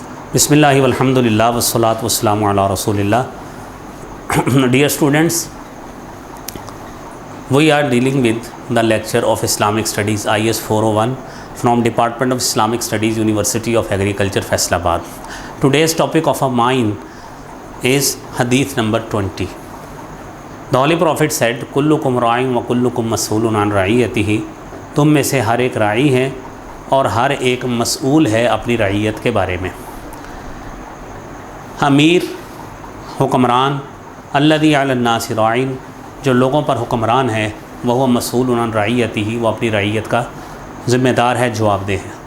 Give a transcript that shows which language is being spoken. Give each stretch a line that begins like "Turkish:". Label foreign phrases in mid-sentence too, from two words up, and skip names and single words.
Arabic: بسم اللہ والحمد للہ والصلاۃ والسلام علی رسول اللہ.
English: Dear students, we are dealing with the lecture of Islamic Studies IS 401 from Department of Islamic Studies, University of Agriculture, Faisalabad. Today's topic of our mine is Hadith number 20. The Holy Prophet said,
Arabic: "كلكم راع وكلكم مسؤول عن رعيته."
Urdu: تم میں سے ہر ایک راعی ہے اور ہر ایک مسئول ہے اپنی رعیت کے بارے میں. امیر، حکمران،
Arabic: الذی علی الناس راعین،
Urdu: جو لوگوں پر حکمران ہے، وہ
Arabic: مسئول عن رعیتہ،
Urdu: وہ اپنی رعیت کا ذمہ دار ہے، جواب دہ ہے.